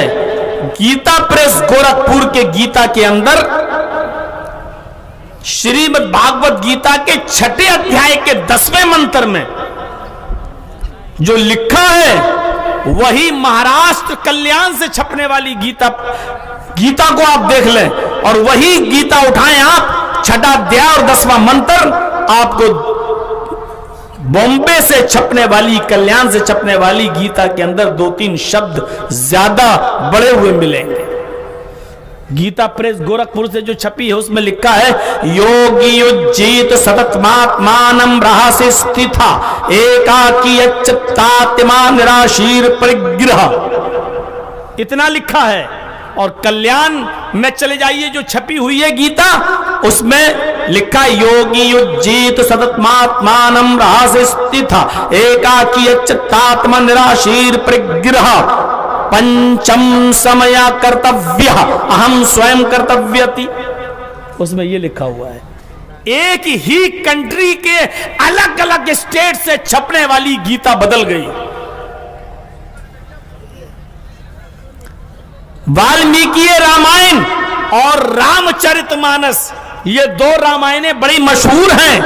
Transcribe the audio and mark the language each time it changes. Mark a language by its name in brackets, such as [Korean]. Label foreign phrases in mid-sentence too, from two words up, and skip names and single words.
[Urdu] گیتا پریس گورکھپور کے گیتا کے اندر شریمد بھاگوت گیتا کے 6 ادھیائے کے 10ویں منتر میں جو لکھا ہے وہی مہاراشٹر کلیان سے چھپنے والی گیتا کو آپ دیکھ لیں اور وہی گیتا اٹھائیں آپ، 6واں ادھیائے اور 10واں منتر آپ کو بامبے سے چھپنے والی، کلیان سے چھپنے والی گیتا کے اندر 2-3 شبد زیادہ بڑے ہوئے ملیں گے۔ گیتا پریس گورکھپور سے جو چھپی ہے اس میں لکھا ہے [Sanskrit] योगी अजीत सततमात्मानम् रहसि स्थः एकाकी यतचित्तात्मा निराशीर परिग्रह, [Urdu] اتنا لکھا ہے اور کلیان میں چلے جائیے جو چھپی ہوئی ہے گیتا، اس میں لکھا [Sanskrit] योगी युजीत सदतमात्मानम् रहसस्था एकाकी यतचित्तात्म निराशीर परिग्रह पञ्चम समय कर्तव्य अहम् स्वयम् कर्तव्यति, [Urdu] اس میں یہ لکھا ہوا ہے۔ ایک ہی کنٹری کے الگ الگ اسٹیٹ سے چھپنے والی گیتا بدل گئی۔ والمیکی رامائن اور رام چرت مانس، یہ دو رامائنیں بڑی مشہور ہیں۔